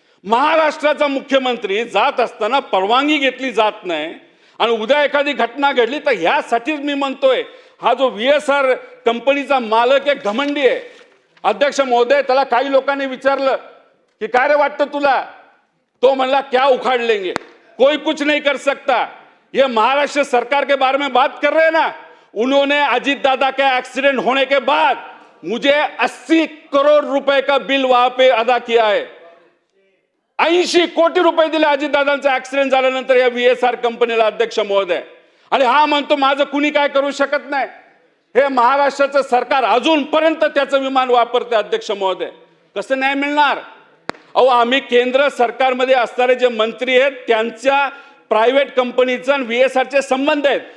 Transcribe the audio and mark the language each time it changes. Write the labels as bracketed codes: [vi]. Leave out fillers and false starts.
[mr] महाराष्ट्राचा मुख्यमंत्री जात असताना परवानगी घेतली जात नाही आणि उद्या एखादी घटना घडली तर ह्यासाठीच मी म्हणतोय, हा जो VSR कंपनीचा मालक आहे घमंडी आहे. अध्यक्ष महोदय, त्याला काही लोकांनी विचारलं की काय रे वाटतं तुला? तो म्हणला [hi] क्या उखाड़ लेंगे, कोई कुछ नहीं कर सकता. ये महाराष्ट्र सरकार के बारे में बात कर रहे हैं ना. उन्होंने अजीत दादा के एक्सीडेंट होने के बाद मुझे 80 करोड़ रुपए का बिल वहां पे अदा किया है. [mr] 80 कोटी रुपये दिले अजित दादांचा ऍक्सिडेंट झाल्यानंतर या VSR कंपनीला अध्यक्ष महोदय. आणि हा म्हणतो माझं कुणी काय करू शकत नाही. हे महाराष्ट्राचं सरकार अजूनपर्यंत त्याचं विमान वापरते अध्यक्ष महोदय. कसं नाही मिळणार? अहो, आम्ही केंद्र सरकारमध्ये असणारे जे मंत्री आहेत त्यांच्या प्रायव्हेट कंपनीचा आणि VSRचे संबंध आहेत.